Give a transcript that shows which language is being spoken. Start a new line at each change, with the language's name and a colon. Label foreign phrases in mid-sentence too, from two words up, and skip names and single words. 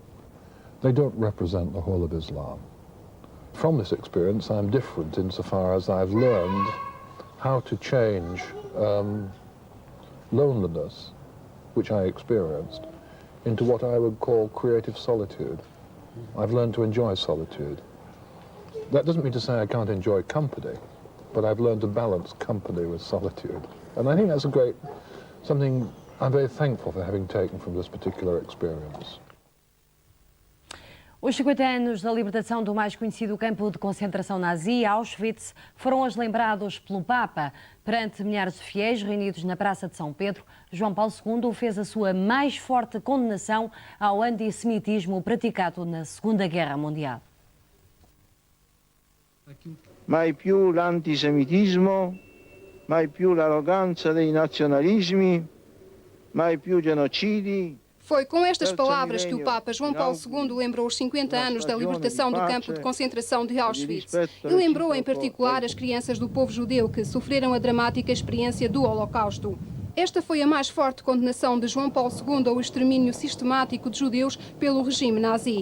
English: They don't represent the whole of Islam. From this experience, I'm different insofar as I've learned how to change loneliness, which I experienced, into what I would call creative solitude. I've learned to enjoy solitude. That doesn't mean to say I can't enjoy company, but I've learned to balance company with solitude. And I think that's something I'm very thankful for having taken from this particular experience.
Portuguese: Os 50 anos da libertação do mais conhecido campo de concentração nazi, Auschwitz, foram hoje lembrados pelo Papa. Perante milhares de fiéis reunidos na Praça de São Pedro, João Paulo II fez a sua mais forte condenação ao antissemitismo praticado na Segunda Guerra Mundial.
Italian: Mai più l'antisemitismo, mai più l'arroganza dei nazionalismi, mai più genocidi.
Portuguese: Foi com estas palavras que o Papa João Paulo II lembrou os 50 anos da libertação do campo de concentração de Auschwitz. E lembrou em particular as crianças do povo judeu que sofreram a dramática experiência do Holocausto. Esta foi a mais forte condenação de João Paulo II ao extermínio sistemático de judeus pelo regime nazi.